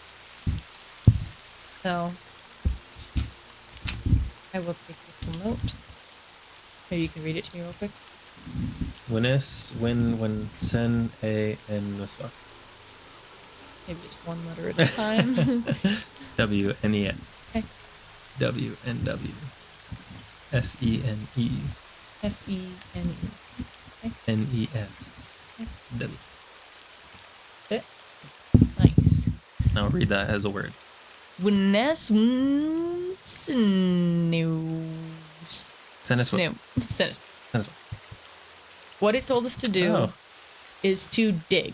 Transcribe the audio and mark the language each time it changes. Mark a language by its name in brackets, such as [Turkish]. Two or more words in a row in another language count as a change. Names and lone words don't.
[English] So I will take this little note. Maybe you can read it to me real quick. When sen a and nuswa. Maybe just one letter at a time. W N E S. Okay. W N W. S E N E. S-E-N-E. Okay. N E S. W. Okay. Nice. Now read that as a word. What it told us to do is to dig.